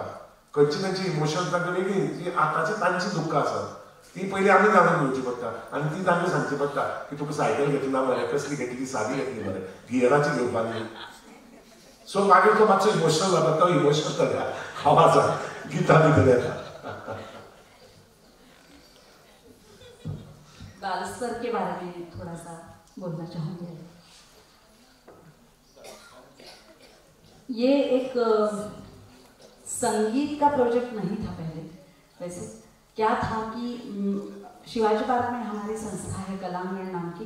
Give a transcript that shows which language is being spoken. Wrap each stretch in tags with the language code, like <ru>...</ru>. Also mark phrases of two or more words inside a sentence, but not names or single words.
<kok>खंयची इमोशन तांकां वेगळी जी आतांची तांची दुख्खां आसा ती पयलीं आमी जाणून घेवची पडटा आनी ती तांकां सांगची पडटा की तुका सायकल घेतली ना मरे, कसली घेतली, सादी घेतली मरे, गियराची घेवपाक न्ही. सो मागीर तो मातसो इमोशनल जाता, तो इमोशनल जाता आवाजान गितां भितर येता.</kok> <hi>बाल स्तर के बारे में थोड़ा सा बोलना चाहूँगी. ये एक संगीत का प्रोजेक्ट नहीं था पहले. वैसे क्या था कि शिवाजी पार्क में हमारी संस्था है कलांगण नाम की.</hi>